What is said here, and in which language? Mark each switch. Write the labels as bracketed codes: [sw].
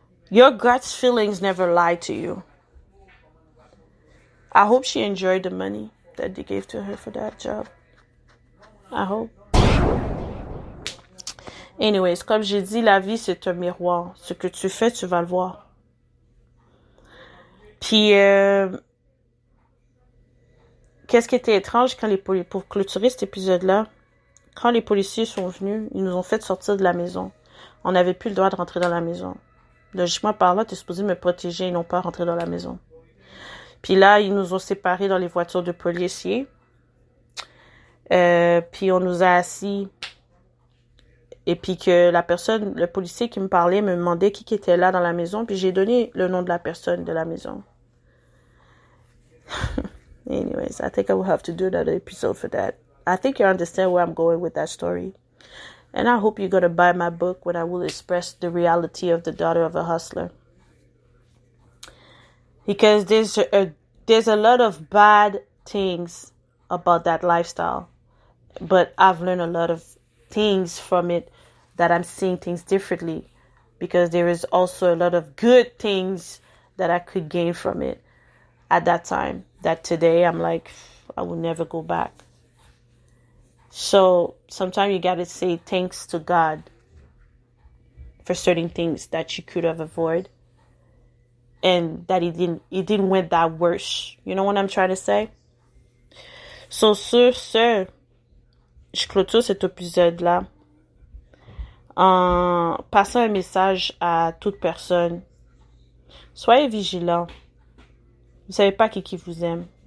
[en] Your gut's feelings never lie to you. I hope she enjoyed the money that they gave to her for that job. I hope. [fr] Anyways, comme j'ai dit, la vie, c'est un miroir. Ce que tu fais, tu vas le voir. Puis, qu'est-ce qui était étrange quand pour clôturer cet épisode-là, quand les policiers sont venus, ils nous ont fait sortir de la maison. On n'avait plus le droit de rentrer dans la maison. Logiquement, par là, t'es supposé me protéger et non pas rentrer dans la maison. Puis là, ils nous ont séparés dans les voitures de policiers. Puis on nous a assis. Et puis que le policier qui me parlait me demandait qui était là dans la maison. Puis j'ai donné le nom de la personne de la maison. [en] Anyways, I think I will have to do another episode for that. I think you understand where I'm going with that story. And I hope you're going to buy my book when I will express the reality of the daughter of a hustler. Because there's a lot of bad things about that lifestyle. But I've learned a lot of things from it that I'm seeing things differently. Because there is also a lot of good things that I could gain from it at that time. That today I'm like, I will never go back. So sometimes you gotta say thanks to God for certain things that you could have avoided, and that it didn't went that worse. You know what I'm trying to say? [fr] So sur ce, je clôture cet épisode-là en passant un message à toute personne. Soyez vigilants. Vous savez pas qui vous aime.